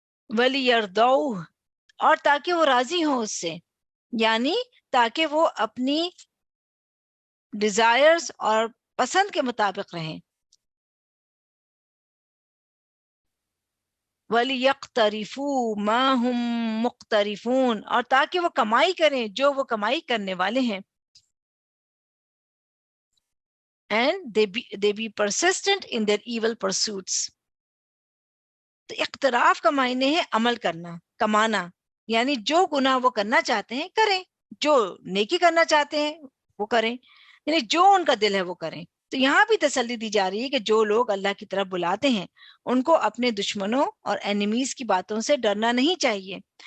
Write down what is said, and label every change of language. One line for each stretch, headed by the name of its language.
Urdu: وَلِيَرْضَوْهُ، اور تاکہ وہ راضی ہوں اس سے، یعنی تاکہ وہ اپنی ڈیزائرز اور پسند کے مطابق رہیں.
Arabic: وَلِيَقْتَرِفُوا مَا هُمْ مُقْتَرِفُونَ،
Urdu: اور تاکہ وہ کمائی کریں جو وہ کمائی کرنے والے ہیں.
English: And they be persistent in their evil pursuits.
Urdu: تو اقتراف کا معنی ہے عمل کرنا، کمانا، یعنی جو گناہ وہ کرنا چاہتے ہیں کریں، جو نیکی کرنا چاہتے ہیں وہ کریں، یعنی جو ان کا دل ہے وہ کریں. تو یہاں بھی تسلی دی جا رہی ہے کہ جو لوگ اللہ کی طرف بلاتے ہیں ان کو اپنے دشمنوں اور اینیمیز کی باتوں سے ڈرنا نہیں چاہیے.